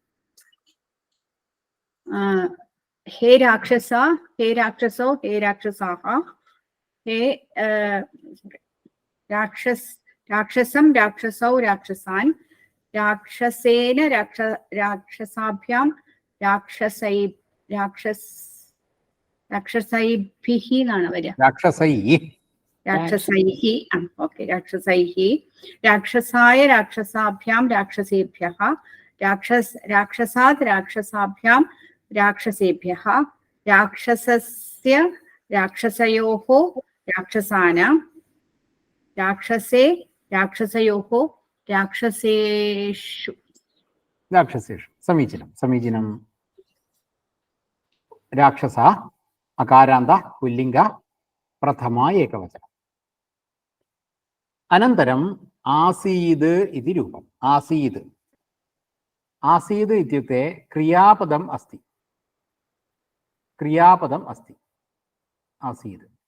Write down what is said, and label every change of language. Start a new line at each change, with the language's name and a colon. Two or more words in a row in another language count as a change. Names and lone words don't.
Sanskrit: हे राक्षस, हे राक्षसौ हे राक्षसाः, हे राक्षसं राक्षसौ राक्षसान्, राक्षसेन राक्षसाभ्यां राक्षसैभिः
Malayalam: എന്നാണ് വരിക. രാക്ഷസൈः ഓക്കെ.
Sanskrit: राक्षसैः राक्षसाय राक्षसाभ्यां राक्षसेभ्यः, राक्षसात् राक्षसाभ्यां राक्षसेभ्यः, राक्षसस्य राक्षसयोः राक्षसानां, राक्षसे राक्षसयोः राक्षसेषु. समीचीनं समीचीनं। राक्षसः अकारान्तः पुल्लिङ्गः, प्रथमा एकवचनम्। अनन्तरम् आसीद् इति रूपम्। आसीद्, आसीद् इत्युक्ते क्रियापदम् अस्ति, क्रियापदम् अस्ति आसीद्।